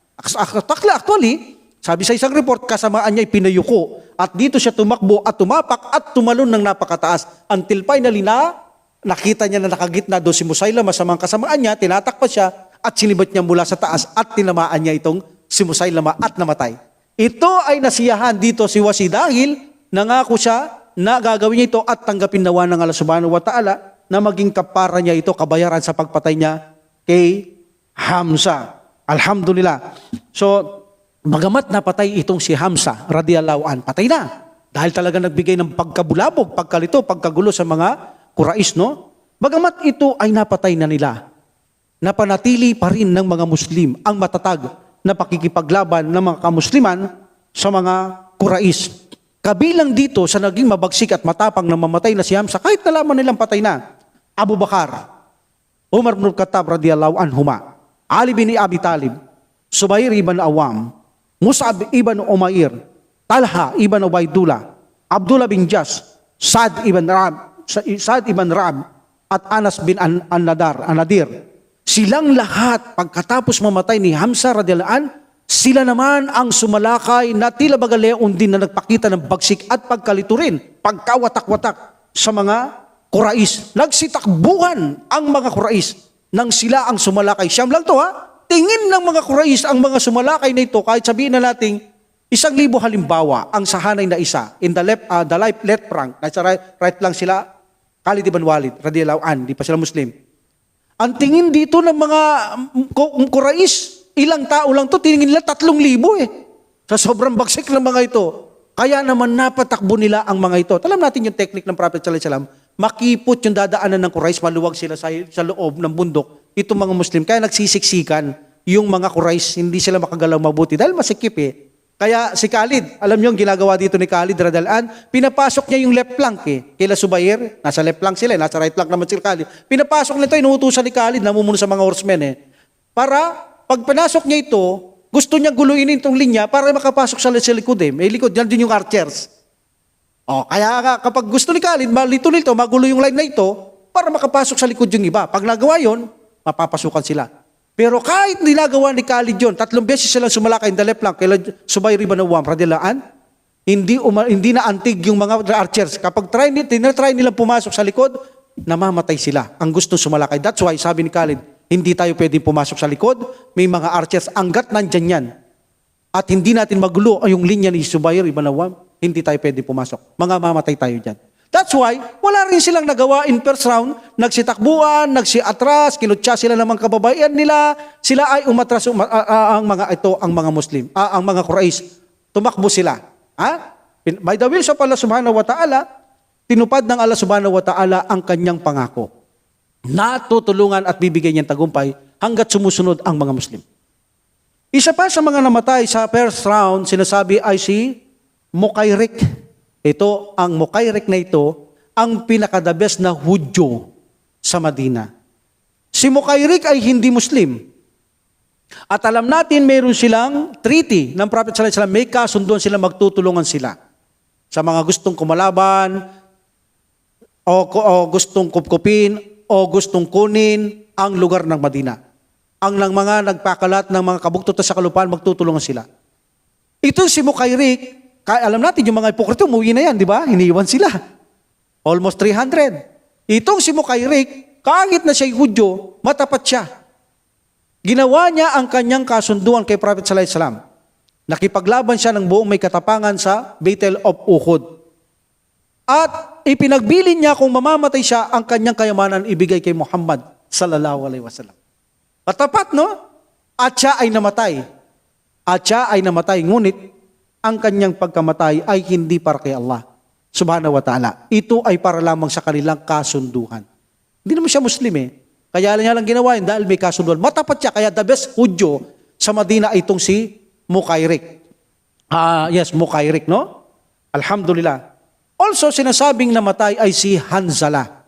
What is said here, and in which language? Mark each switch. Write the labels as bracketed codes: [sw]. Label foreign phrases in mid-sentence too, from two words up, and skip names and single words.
[tl] Actually, sabi sa isang report, kasamaan niya ay pinayuko at dito siya tumakbo at tumapak at tumalon ng napakataas [en] until finally [tl] nakita niya na nakagitna doon si Musaylama sa mga kasamaan niya, tinatakpan siya at sinibat niya mula sa taas at tinamaan niya itong si Musaylama at namatay. Ito ay nasiyahan dito si Wasi dahil nangako siya na gagawin niya ito at tanggapin nawa ng [ar] الله سبحانه وتعالى [tl] na maging kapara niya ito, kabayaran sa pagpatay niya kay Hamza. Alhamdulillah. So, bagamat napatay itong si Hamza [ar] رضي الله عنه, [tl] patay na. Dahil talaga nagbigay ng pagkabulabog, pagkalito, pagkagulo sa mga Quraysh, no? Bagamat ito ay napatay na nila, napanatili pa rin ng mga Muslim ang matatag na pakikipaglaban ng mga kamusliman sa mga Quraysh. Kabilang dito sa naging mabagsik at matapang na mamatay na si Hamza, kahit nalaman nilang patay na, Abu Bakar, Umar ibn Khattab [ar] رضي الله عنهما, [tl] Ali bin Abi Talib, Zubair ibn Awam, Mus'ab ibn Umair, Talha ibn Ubaidullah, Abdullah bin Jas, Sa'd ibn Ra'ab, at Anas bin An-Nadir. Silang lahat, pagkatapos mamatay ni Hamza [ar] رضي الله عنه, [tl] sila naman ang sumalakay na tila bagaleon din na nagpakita ng bagsik at pagkalito rin, pagkawatak-watak sa mga Quraysh. Nagsitakbuhan ang mga Quraysh nang sila ang sumalakay. Siyam lang to Tingin ng mga Quraysh ang mga sumalakay na ito, kahit sabihin na natin 1,000 halimbawa ang sahanay na isa. [en] In the left rank, [tl] nasa right lang sila, Khalid ibn Walid, [ar] رضي الله عنه, [tl] di pa sila Muslim. Ang tingin dito ng mga Quraysh, ilang tao lang to, tingin nila 3,000 sa sobrang bagsik ng mga ito. Kaya naman napatakbo nila ang mga ito. Alam natin yung technique ng Prophet [ar] صلى الله عليه وسلم, [tl] makipot yung dadaanan ng Quraysh, maluwag sila sa loob ng bundok. Itong mga Muslim, kaya nagsisiksikan yung mga Quraysh, hindi sila makagalaw mabuti dahil masikip Kaya si Khalid, alam niyo ang ginagawa dito ni Khalid Radalan, pinapasok niya yung [en] left flank [tl] kila Subayr, nasa [en] left flank [tl] sila, nasa [en] right flank [tl] naman si Khalid. Pinapasok nito, inuutusan ni Khalid, namumuno sa mga horsemen Para, pag pinasok niya ito, gusto niya guluhin itong linya para makapasok sa likod May likod, yan din yung archers. Kaya kapag gusto ni Khalid, malito-lito, magulo yung line na ito, para makapasok sa likod yung iba. Pag nagawa yon, mapapasukan sila. Pero kahit ninagawa ni Khalid yun, 3 beses silang sumalakay [en] in the left flank, [tl] kaya Subayr ibn Awwam, radiallahu hindi na antig yung mga archers. Kapag try nilang pumasok sa likod, namamatay sila. Ang gusto sumalakay. [en] That's why, [tl] sabi ni Khalid, hindi tayo pwedeng pumasok sa likod, may mga archers, hanggat nandyan yan. At hindi natin magulo yung linya ni Subayr ibn Awwam, hindi tayo pwedeng pumasok. Mamatay tayo dyan. [en] That's why, [tl] wala rin silang nagawa [en] in first round, [tl] nagsitakbuhan, nagsiatras, kinutsa sila ng mga kababaihan nila, sila ay umatras, ang mga Muslim, ang mga Quraysh, tumakbo sila. [en] By the will of [ar] الله سبحانه وتعالى, [tl] tinupad ng [ar] الله سبحانه وتعالى [tl] ang kanyang pangako. Natutulungan at bibigyan niyang tagumpay hanggat sumusunod ang mga Muslim. Isa pa sa mga namatay sa [en] first round, [tl] sinasabi ay si Mukayrik. Ito, ang Mukayrik na ito, ang pinaka- [en] the best [tl] na Hudyo sa Madina. Si Mukayrik ay hindi Muslim. At alam natin, mayroon silang treaty ng Prophet [ar] صلى الله عليه وسلم, [tl] may kasunduan sila, magtutulungan sila. Sa mga gustong kumalaban, o gustong kupkupin, o gustong kunin ang lugar ng Madina. Ang mga nagpakalat ng mga kabuktutan sa kalupaan, magtutulungan sila. Ito si Mukayrik, alam natin yung mga hipokrito, umuwi na yan, di ba? Hiniwan sila. Almost 300. Itong si Mukayrik, kahit na siya'y Hudyo, matapat siya. Ginawa niya ang kanyang kasunduan kay Prophet [ar] صلى الله عليه وسلم. [tl] Nakipaglaban siya ng buong may katapangan sa Battle of Uhud. At ipinagbilin niya kung mamamatay siya, ang kanyang kayamanan ibigay kay Muhammad [ar] صلى الله عليه وسلم. [tl] Matapat, no? At siya ay namatay. Ngunit, ang kanyang pagkamatay ay hindi para kay [ar] الله سبحانه وتعالى. [tl] Ito ay para lamang sa kanilang kasunduhan. Hindi naman siya Muslim Kaya niya lang ginawa yun dahil may kasunduhan. Matapat siya, kaya [en] the best [tl] Hudyo sa Madina itong si Mukayrik. Yes, Mukayrik, no? Alhamdulillah. Also, sinasabing namatay ay si Hanzala.